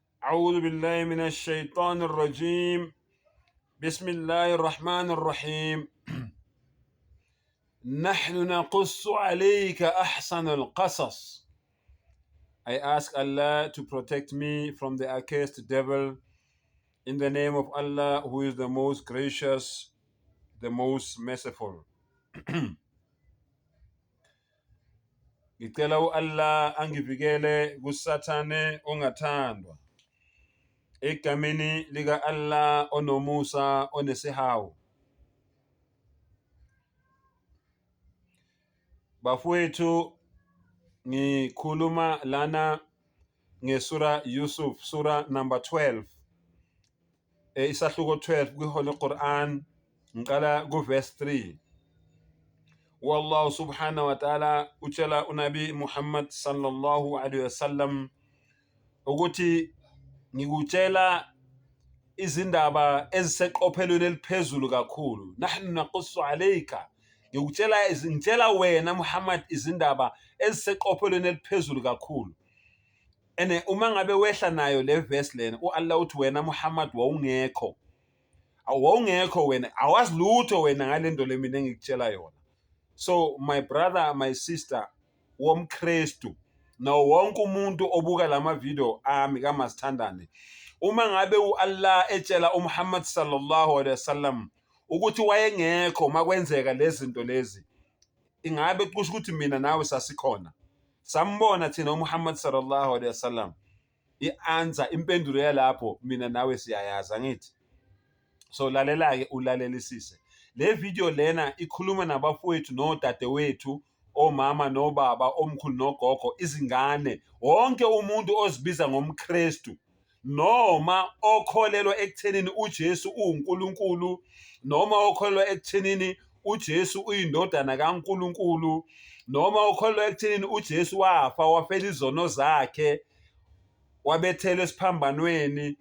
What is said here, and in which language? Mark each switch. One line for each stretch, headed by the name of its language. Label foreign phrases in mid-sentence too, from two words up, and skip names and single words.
Arabic: أعوذ بالله من الشيطان الرجيم. بسم الله الرحمن الرحيم. نحن نقص عليك أحسن القصص.
English: I ask Allah to protect me from the accursed devil in the name of Allah, who is the most gracious, the most merciful.
Zulu: Ngicela Allah angivikele kusathane ongathandwa egameni lika Allah onomusa onesihawu. Bafowethu, ngikhuluma lana ngesura Yusuf, sura number 12, isahluko 12 kwi-Holy Quran, ngiqala ku-verse 3.
Arabic: والله سبحانه وتعالى
Zulu: utshela uNabi Muhammad
Arabic: صلى الله عليه وسلم
Zulu: ukuthi ngikutshela izindaba eziseqophelweni eliphezulu kakhulu.
Arabic: نحن نقص عليك,
Zulu: ngitshela wena Muhammad izindaba eziseqophelweni eliphezulu kakhulu. Ene uma ngabe wehla nayo le verse lena, uAllah uthi wena Muhammad wawungekho wena, awazi lutho wena ngalento le mina engikutshela yona.
English: So my brother, my sister
Zulu: womKristu, nawo wonke umuntu obuka lama video ami kaMasithandane, uma ngabe uAllah etshela uMuhammad
Arabic: صلى الله عليه وسلم
Zulu: ukuthi wayengekho makwenzeka lezi zinto lezi, ingabe kusho ukuthi mina nawe sasikhona, sambona thina uMuhammad
Arabic: صلى الله عليه وسلم?
Zulu: I-answer, impendulo yalapho mina nawe siyayazi, angithi? So lalela-ke ulalelisise. Le video lena ikhuluma nabafowethu nodadewethu, omama nobaba, omkhulu nogogo, izingane, wonke umuntu ozibiza ngomKristu noma okholelwa ekuthenini uJesu uNkulunkulu, noma okholelwa ekuthenini uJesu uyindodana kaNkulunkulu, noma okholelwa ekuthenini uJesu wafa wafela izono zakhe wabethelwa esiphambanweni.